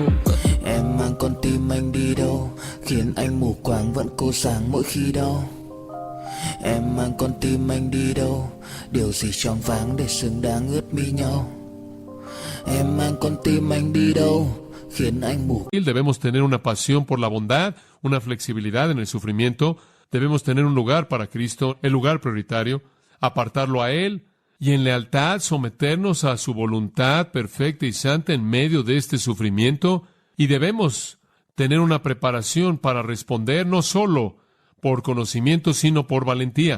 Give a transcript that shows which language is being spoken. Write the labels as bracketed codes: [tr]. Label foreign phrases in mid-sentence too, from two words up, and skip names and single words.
[vi] Em mang con tim anh đi đâu, khiến anh mù quáng vẫn cố sáng mỗi khi đau. Em mang con tim anh đi đâu, điều gì choáng váng để xứng đáng ướt mi nhau. Em mang con tim anh đi đâu, khiến anh mù. [es] Debemos tener una pasión por la bondad, una flexibilidad en el sufrimiento. Debemos tener un lugar para Cristo, el lugar prioritario, apartarlo a Él y en lealtad someternos a su voluntad perfecta y santa en medio de este sufrimiento. Y debemos tener una preparación para responder no solo por conocimiento, sino por valentía.